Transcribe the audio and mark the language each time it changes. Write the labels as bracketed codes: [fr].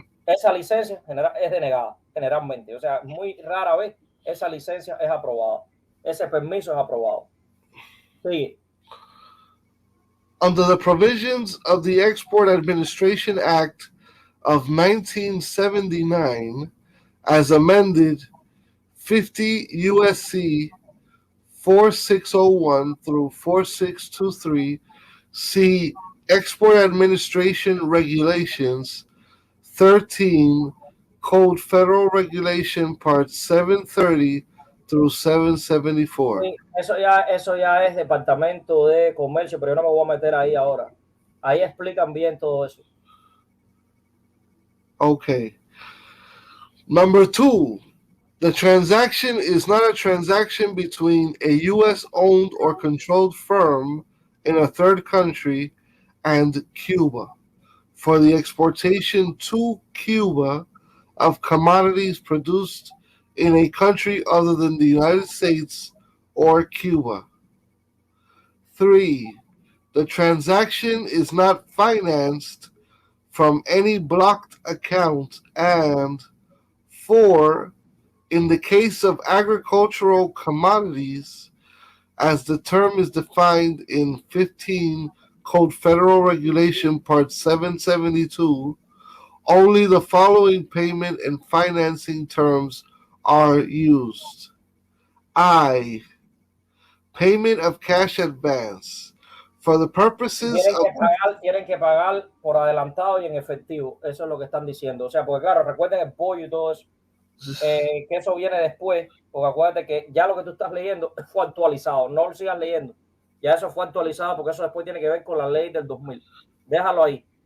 [es] Esa licencia es denegada generalmente, o sea, muy rara vez esa licencia es aprobada, ese permiso es aprobado. Sí. [en] Under the provisions of the Export Administration Act of 1979, as amended 50 U.S.C. 4601 through 4623, see Export Administration Regulations 13, Code Federal Regulation Part 730 through 774. [es] Sí, eso ya es Departamento de Comercio, pero yo no me voy a meter ahí ahora. Ahí explican bien todo eso. [en] Okay. Number 2, the transaction is not a transaction between a U.S. owned or controlled firm in a third country and Cuba for the exportation to Cuba of commodities produced in a country other than the United States or Cuba. 3, the transaction is not financed from any blocked account. And 4, in the case of agricultural commodities, as the term is defined in 15 Code Federal Regulation Part 772, only the following payment and financing terms are used. I. Payment of cash advance. For the purposes [es] Tienen que pagar por adelantado y en efectivo. Eso es lo que están diciendo. O sea, porque claro, recuerden el pollo y todo eso. Que eso viene después. Porque acuérdate que ya lo que tú estás leyendo fue actualizado. No lo sigas leyendo. Ya eso fue actualizado porque eso después tiene que ver con la ley del 2000. Déjalo ahí.